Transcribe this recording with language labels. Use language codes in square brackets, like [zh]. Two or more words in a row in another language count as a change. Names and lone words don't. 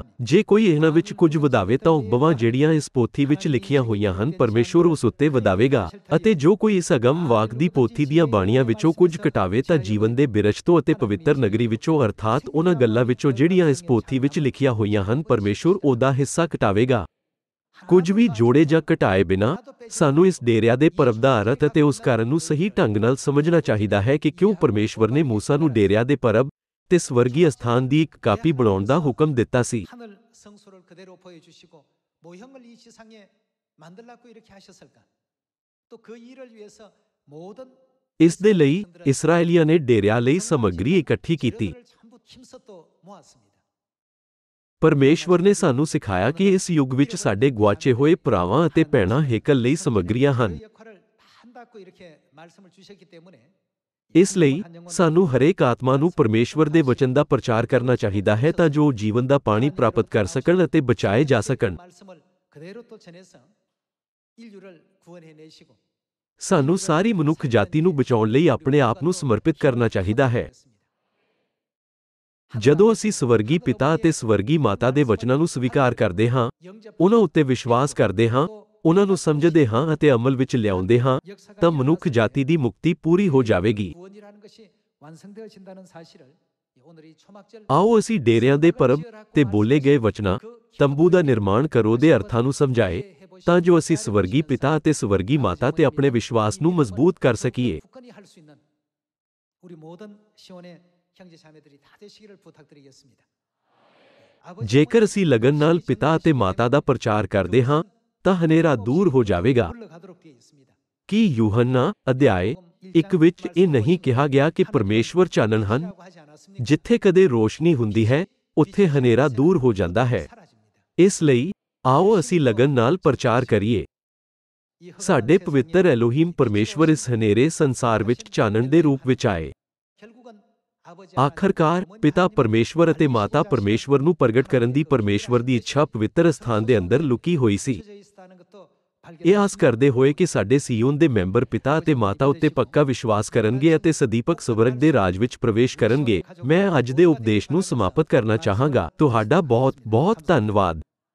[pa] ਜੇ ਕੋਈ ਇਹਨਾਂ ਵਿੱਚ ਕੁਝ ਵਧਾਵੇ ਤਾਂ ਉਪਮਾਂ ਜਿਹੜੀਆਂ ਇਸ ਪੋਥੀ ਵਿੱਚ ਲਿਖੀਆਂ ਹੋਈਆਂ ਹਨ ਪਰਮੇਸ਼ਵਰ ਉਸ ਉੱਤੇ ਵਧਾਵੇਗਾ, ਅਤੇ ਜੋ ਕੋਈ ਇਸ ਅਗਮ ਵਾਕ ਦੀ ਪੋਥੀ ਦੀਆਂ ਬਾਣੀਆਂ ਵਿੱਚੋਂ ਕੁਝ ਘਟਾਵੇ ਤਾਂ ਜੀਵਨ ਦੇ ਬਿਰਛ ਤੋਂ ਅਤੇ ਪਵਿੱਤਰ ਨਗਰੀ ਵਿੱਚੋਂ ਅਰਥਾਤ ਉਹਨਾਂ ਗੱਲਾਂ ਵਿੱਚੋਂ ਜਿਹੜੀਆਂ ਇਸ ਪੋਥੀ ਵਿੱਚ ਲਿਖੀਆਂ ਹੋਈਆਂ ਹਨ ਪਰਮੇਸ਼ਵਰ ਉਹਦਾ ਹਿੱਸਾ ਘਟਾਵੇਗਾ। ਕੁਝ ਵੀ ਜੋੜੇ ਜਾਂ ਘਟਾਏ ਬਿਨਾਂ ਸਾਨੂੰ ਇਸ ਡੇਰਿਆਂ ਦੇ ਪਰਬ ਦਾ ਅਰਥ ਅਤੇ ਉਸ ਕਾਰਨ ਨੂੰ ਸਹੀ ਢੰਗ ਨਾਲ ਸਮਝਣਾ ਚਾਹੀਦਾ ਹੈ ਕਿ ਕਿਉਂ ਪਰਮੇਸ਼ਵਰ ਨੇ ਮੂਸਾ ਨੂੰ ਡੇਰਿਆਂ ਦੇ ਪਰਬ ਤੇ ਸਵਰਗੀ ਅਸਥਾਨ ਦੀ ਇੱਕ ਕਾਪੀ ਬਣਾਉਣ ਦਾ ਹੁਕਮ ਦਿੱਤਾ ਸੀ। [ko] 하늘 성소를 그대로 보여주시고 모형을 이 지상에 만들라고 이렇게 하셨을까? 또 그 일을 위해서 모든 [pa] ਇਸ ਦੇ ਲਈ ਇਸਰਾਏਲੀਆਂ ਨੇ ਡੇਰਿਆਂ ਲਈ ਸਮੱਗਰੀ ਇਕੱਠੀ ਕੀਤੀ। [ko] 재료들을 전부 힘써 또 모았습니다. [pa] ਪਰਮੇਸ਼ਵਰ ਨੇ ਸਾਨੂੰ ਸਿਖਾਇਆ ਕਿ ਇਸ ਯੁੱਗ ਵਿੱਚ ਸਾਡੇ ਗੁਆਚੇ ਹੋਏ ਭਰਾਵਾਂ ਅਤੇ ਭੈਣਾਂ ਹੇਕਲ ਲਈ ਸਮੱਗਰੀਆਂ ਹਨ। [ko] 그 역할을 다 한다고 이렇게 말씀을 주셨기 때문에 [pa] ਇਸ ਲਈ ਸਾਨੂੰ ਹਰੇਕ ਆਤਮਾ ਨੂੰ ਪਰਮੇਸ਼ਵਰ ਦੇ ਵਚਨ ਦਾ ਪ੍ਰਚਾਰ ਕਰਨਾ ਚਾਹੀਦਾ ਹੈ ਤਾਂ ਜੋ ਜੀਵਨ ਦਾ ਪਾਣੀ ਪ੍ਰਾਪਤ ਕਰ ਸਕਣ ਅਤੇ ਬਚਾਏ ਜਾ ਸਕਣ। [ko] 말씀을 그대로 또 전해서 인류를 구원해 내시고 [pa] ਸਾਨੂੰ ਸਾਰੀ ਮਨੁੱਖ ਜਾਤੀ ਨੂੰ ਬਚਾਉਣ ਲਈ ਆਪਣੇ ਆਪ ਨੂੰ ਸਮਰਪਿਤ ਕਰਨਾ ਚਾਹੀਦਾ ਹੈ। ਜਦੋਂ ਅਸੀਂ ਸਵਰਗੀ ਪਿਤਾ ਅਤੇ ਸਵਰਗੀ ਮਾਤਾ ਦੇ ਵਚਨਾਂ ਨੂੰ ਸਵੀਕਾਰ ਕਰਦੇ ਹਾਂ, ਉਹਨਾਂ ਉੱਤੇ ਵਿਸ਼ਵਾਸ ਕਰਦੇ ਹਾਂ, ਉਹਨਾਂ ਨੂੰ ਸਮਝਦੇ ਹਾਂ ਅਤੇ ਅਮਲ ਵਿੱਚ ਲਿਆਉਂਦੇ ਹਾਂ, ਤਾਂ ਮਨੁੱਖ ਜਾਤੀ ਦੀ ਮੁਕਤੀ ਪੂਰੀ ਹੋ ਜਾਵੇਗੀ। [ko] 구원이라는 것이 완성되어진다는 사실을 오늘 이 초막절 [pa] ਆਓ ਅਸੀਂ ਡੇਰਿਆਂ ਦੇ ਪਰਬ ਤੇ ਬੋਲੇ ਗਏ ਵਚਨਾਂ ਤੰਬੂ ਦਾ ਨਿਰਮਾਣ ਕਰੋ ਦੇ ਅਰਥਾਂ ਨੂੰ ਸਮਝਾਏ, ਤਾਂ ਜੋ ਅਸੀਂ ਸਵਰਗੀ ਪਿਤਾ ਅਤੇ ਸਵਰਗੀ ਮਾਤਾ ਤੇ ਆਪਣੇ ਵਿਸ਼ਵਾਸ ਨੂੰ ਮਜ਼ਬੂਤ ਕਰ ਸਕੀਏ। [ko] 굳건히 할 수 있는 우리 모든 시온의 형제 자매들이 다 되시기를 부탁드리겠습니다. [pa] ਜੇਕਰ ਅਸੀਂ ਲਗਨ ਨਾਲ ਪਿਤਾ ਅਤੇ ਮਾਤਾ ਦਾ ਪ੍ਰਚਾਰ ਕਰਦੇ ਹਾਂ ਤਾਂ ਹਨੇਰਾ ਦੂਰ ਹੋ ਜਾਵੇਗਾ। [ko] 물러가도록 되어 있습니다. [pa] ਕੀ ਯੂਹੰਨਾ ਅਧਿਆਇ 1 ਵਿੱਚ ਇਹ ਨਹੀਂ ਕਿਹਾ ਗਿਆ ਕਿ ਪਰਮੇਸ਼ਵਰ ਚਾਨਣ ਹਨ? [ko] 라고 하지 않았습니까? [pa] ਜਿੱਥੇ ਕਦੇ ਰੋਸ਼ਨੀ ਹੁੰਦੀ ਹੈ ਉੱਥੇ ਹਨੇਰਾ ਦੂਰ ਹੋ ਜਾਂਦਾ ਹੈ। [ko] 사라집니다. [pa] ਇਸ ਲਈ ਆਓ ਅਸੀਂ ਲਗਨ ਨਾਲ ਪ੍ਰਚਾਰ ਕਰੀਏ। [ko] 이 흑암한 [pa] ਸਾਡੇ [ko] 세상에 [pa] ਪਵਿੱਤਰ ਐਲੋਹੀਮ ਪਰਮੇਸ਼ਵਰ ਇਸ ਹਨੇਰੇ ਸੰਸਾਰ ਵਿੱਚ ਚਾਨਣ ਦੇ ਰੂਪ ਵਿੱਚ ਆਏ। [ko] 결국은 아버지 [pa] ਆਖਰਕਾਰ ਪਿਤਾ ਪਰਮੇਸ਼ਵਰ ਅਤੇ ਮਾਤਾ ਪਰਮੇਸ਼ਵਰ ਨੂੰ ਪ੍ਰਗਟ ਕਰਨ ਦੀ ਪਰਮੇਸ਼ਵਰ ਦੀ ਇੱਛਾ ਪਵਿੱਤਰ ਅਸਥਾਨ ਦੇ ਅੰਦਰ ਲੁਕੀ ਹੋਈ ਸੀ। [ko] 하나님께서 있다는 것도 [pa] ਇਹ ਆਸ ਕਰਦੇ ਹੋਏ ਕਿ ਸਾਡੇ ਸੀਯੋਨ ਦੇ ਮੈਂਬਰ ਪਿਤਾ ਅਤੇ ਮਾਤਾ ਉੱਤੇ ਪੱਕਾ ਵਿਸ਼ਵਾਸ ਕਰਨਗੇ ਅਤੇ ਸਦੀਪਕ ਸਵਰਗ ਦੇ ਰਾਜ ਵਿੱਚ ਪ੍ਰਵੇਸ਼ ਕਰਨਗੇ, ਮੈਂ ਅੱਜ ਦੇ ਉਪਦੇਸ਼ ਨੂੰ ਸਮਾਪਤ ਕਰਨਾ ਚਾਹਾਂਗਾ। ਤੁਹਾਡਾ ਬਹੁਤ ਬਹੁਤ ਧੰਨਵਾਦ।